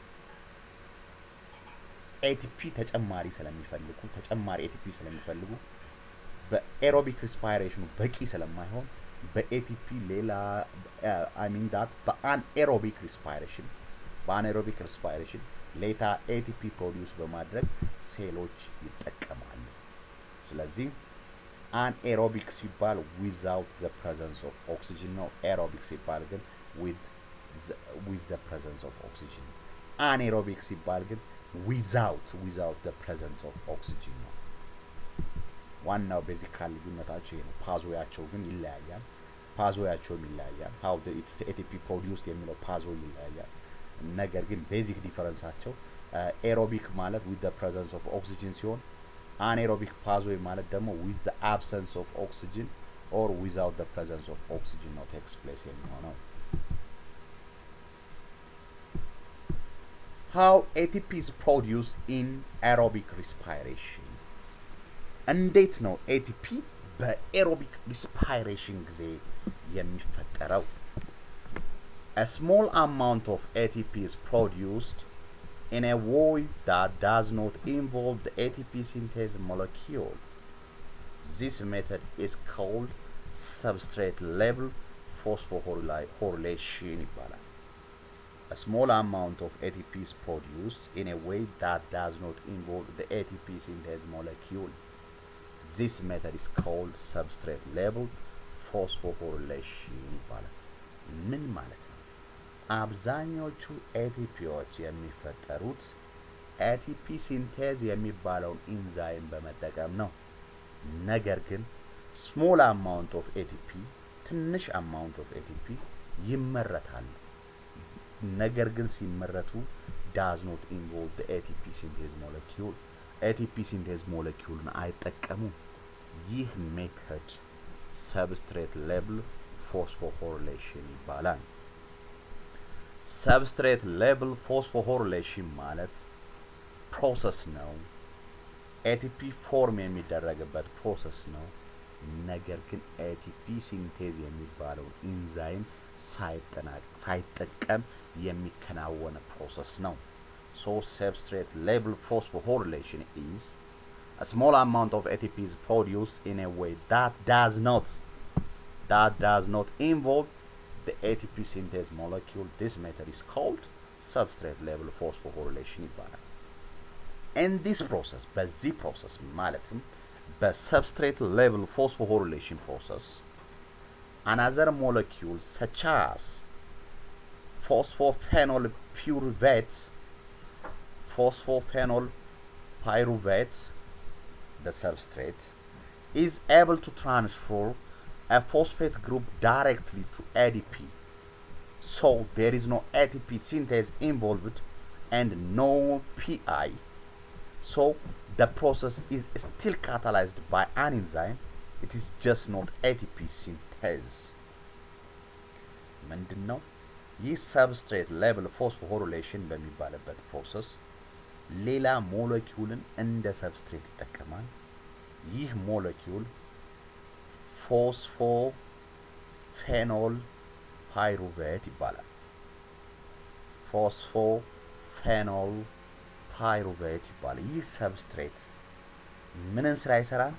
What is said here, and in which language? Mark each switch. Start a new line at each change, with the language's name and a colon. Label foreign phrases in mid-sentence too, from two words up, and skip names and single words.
Amharic: ኤቲፒ ተጨማሪ ኤቲፒ ስለሚፈልጉ በኤሮቢክ ሪስፓይሬሽኑ በቂ ስለማይሆን በኤቲፒ ሌላ በአንኤሮቢክ ሪስፓይሬሽን ሌታ ኤቲፒ ፕሮዲዩስ በማድረግ ሴሎች ይጠቀማሉ። ስለዚህ anaerobic ሲባል
English: without the presence of oxygen ነው። aerobic
Amharic: ሲባል ግን
English: with the presence of oxygen። anaerobic
Amharic: ሲባል ግን
English: without the presence of
Amharic: oxygen ነው። ዋናው ቤዚካል ልዩነታቸው ይሄ ነው። ፓዝዌያቸው ግን ይለያያል።
English: how the ATP produced
Amharic: የሚለው ፓዝዌይ ይለያያል። ነገር ግን ቤዚክ ዲፈረንሳቸው
English: aerobic ማለት with the presence of oxygen ሲሆን anaerobic pathway
Amharic: ማለት ደግሞ
English: with the absence of oxygen or without the presence of oxygen ነው takes place የሚሆነው። How ATP is produced in aerobic respiration?
Amharic: እንዴት ነው ATP በኤሮቢክ ሪስፓይሬሽን ጊዜ የሚፈጠረው?
English: A small amount of ATP is produced in a way that does not involve the ATP synthase molecule. This method is called substrate level phosphorylation. A small amount of ATP is produced in a way that does not involve the ATP synthase molecule. This method is called substrate level phosphorylation.
Amharic: ምን ማለት ነው? አብዛኞቹ ኤቲፒዎች የሚፈጠሩት ኤቲፒ ሲንቴዝ የሚባለውን ኢንዛይም በመጠቀም ነው። ነገር ግን
English: small amount of ATP
Amharic: ትንሽ
English: amount of ATP
Amharic: ይመረታሉ። ነገር ግን ሲመረቱ
English: does not involve the ATP synthase molecule. ATP synthase moleculeን
Amharic: አይጠቀሙም። ይህ ሜተድ
English: substrate level phosphorylation
Amharic: ይባላል።
English: substrate level phosphorylation
Amharic: ማለት ፕሮሰስ ነው። ኤቲፒ ፎርም የሚደረግበት ፕሮሰስ ነው። ነገር ግን ኤቲፒ ሲንቴዝ የሚባለው ኢንዛይም ሳይጠቀም የሚከናወን ፕሮሰስ ነው።
English: So substrate level phosphorylation is a small amount of ATP is produced in a way that does not involve the ATP synthase molecule. This method is called substrate level phosphorylation ይባላል። In this process,
Amharic: በዚህ ፕሮሰስ ማለትም
English: በsubstrate level phosphorylation process, another molecule such as phosphophenol pyruvate, the substrate, is able to transfer a phosphate group directly to ADP. So there is no ATP synthase involved and no PI. So the process is still catalyzed by an enzyme. It is just not ATP synthase.
Amharic: ምንድነው ይህ
English: substrate level phosphorylation
Amharic: በሚባልበት ፕሮሰስ ሌላ ሞለኪውልን እንደ ሰብስትሬት ይጠቀማል። ይህ ሞለኪውል
English: phosphophenol pyruvate
Amharic: ይባላል።
English: phosphophenol pyruvate
Amharic: ይባላል። ይህ ሰብስትሬት ምንን ስራ ይሰራል?